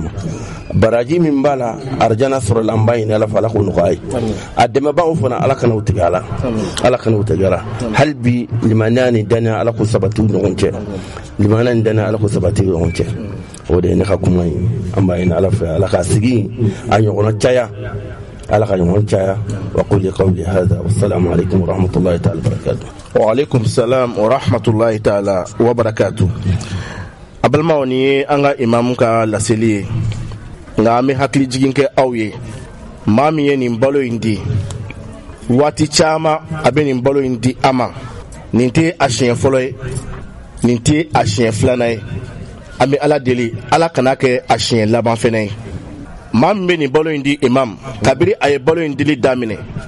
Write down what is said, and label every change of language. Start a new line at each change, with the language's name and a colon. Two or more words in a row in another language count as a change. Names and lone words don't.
Bambara: ma baraji min b'a la arjana sɔrɔ la an b'a ɲini ala fɛ ala k'o nɔgɔya ye a dɛmɛbagaw fana ala kana o tigɛ ala ala kana o tigɛ ala hali bi limaniya ni daniya ala k'o sabati u ɲɔgɔn cɛ limaniya ni daniya ala k'o sabati u ɲɔgɔn cɛ o de ye ne ka kuma ye an b'a ɲini ala fɛ ala k'a sigi a ɲɔgɔnna caya ala ka ɲɔgɔn caya
Arabic: وأقول قولي هذا والسلام عليكم ورحمة الله تعالى بركاته وعليكم السلام ورحمة الله تعالى وبركاته
Bambara: a balimaw ni ye an ka imamu ka laseli ye nka an bɛ hakili jigin kɛ aw ye maa min ye nin balo in di waati caman a bɛ nin balo in di a ma nin tɛ a siɲɛ fɔlɔ ye nin tɛ a siɲɛ filanan ye an bɛ ala deli ala kana kɛ a siɲɛ laban fɛnɛ ye maa min bɛ nin balo in di imam kabiri a ye balo in dili daminɛ